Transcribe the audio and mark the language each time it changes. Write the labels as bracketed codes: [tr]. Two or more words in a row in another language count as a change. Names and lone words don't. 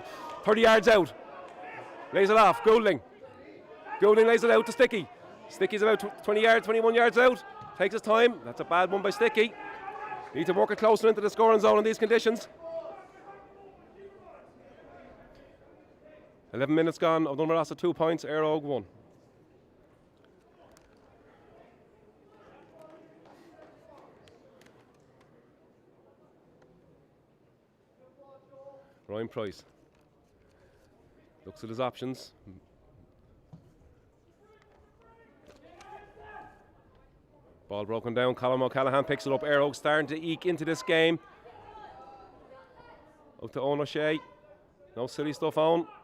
[en] 30 yards out. Lays it off. Goulding. Goulding lays it out to Sticky. Sticky's about 20 yards, 21 yards out. Takes his time. That's a bad one by Sticky. Need to work it closer into the scoring zone in these conditions. 11 minutes gone. O'Donovan Rossa 2 points. Éire 1. Ryan Price looks at his options. Ball broken down. Colm O'Callaghan picks it up. Éire starting to eke into this game. Out to Owen O'Shea. No silly stuff on.